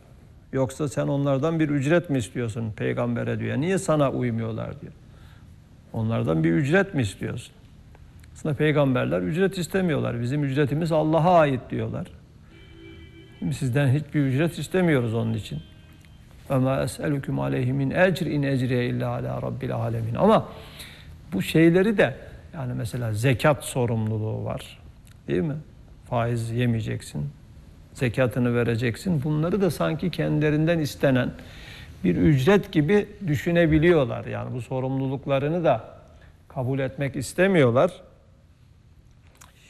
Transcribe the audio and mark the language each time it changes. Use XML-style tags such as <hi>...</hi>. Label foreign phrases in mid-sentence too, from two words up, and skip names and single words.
<tr>Yoksa sen onlardan bir ücret mi istiyorsun peygambere diyor. Niye sana uymuyorlar diyor. Onlardan bir ücret mi istiyorsun? Aslında peygamberler ücret istemiyorlar. Bizim ücretimiz Allah'a ait diyorlar. Şimdi sizden hiçbir ücret istemiyoruz onun için.</tr> <ar>وَمَا أَسْأَلُكُمْ عَلَيْهِ مِنْ اَجْرٍ اِنْ اَجْرِيَ اِلَّا عَلَى رَبِّ الْعَالَمِينَ.</ar> <tr>Ama bu şeyleri de, yani mesela zekat sorumluluğu var. Değil mi? Faiz yemeyeceksin. Zekatını vereceksin. Bunları da sanki kendilerinden istenen bir ücret gibi düşünebiliyorlar. Yani bu sorumluluklarını da kabul etmek istemiyorlar.</tr>